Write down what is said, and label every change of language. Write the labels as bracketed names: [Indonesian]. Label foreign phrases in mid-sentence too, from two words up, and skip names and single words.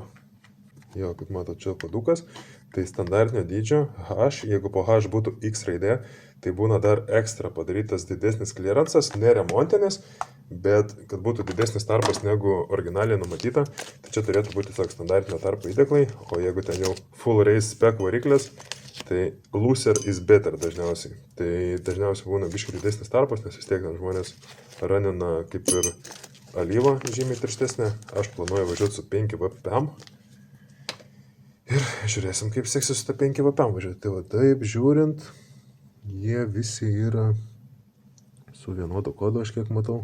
[Lithuanian] Jo, kaip matot, čia padukas, tai standartinio dydžio H, jeigu po H būtų X raidė, tai būna dar ekstra padarytas didesnis kliransas, neremontinis, bet kad būtų didesnis tarpas negu originaliai numatyta, tai čia turėtų būti tiesiog standartinio tarpo įdeklai, o jeigu ten jau [English] full race spec [Lithuanian] variklis, tai [English] looser is better [Lithuanian] dažniausiai. Tai dažniausiai būna biškai didesnis tarpas, nes vis tiek ten žmonės ranina kaip ir alyvą žymiai tirštesnė. Aš planuoju važiuoti su 5 VPM. Ir žiūrėsim, kaip seksis su ta 5 VPM važiuoti. Tai va taip žiūrint, jie visi yra su vienodu kodu, aš kiek matau.